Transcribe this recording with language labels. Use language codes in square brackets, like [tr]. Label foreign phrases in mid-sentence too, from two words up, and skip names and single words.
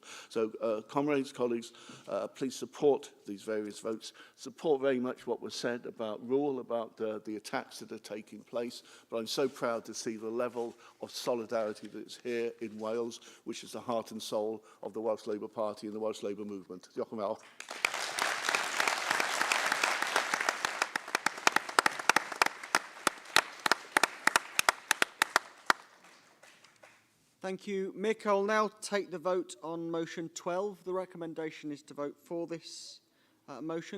[en] So, comrades, colleagues, please support these various votes. Support very much what was said about rule, about the attacks that are taking place. But I'm so proud to see the level of solidarity that is here in Wales, which is the heart and soul of the Welsh Labour Party and the Welsh Labour movement. [cy] Diolch yn fawr. [en] Thank you, Mick. I'll now take the vote on motion 12. The recommendation is to vote for this motion.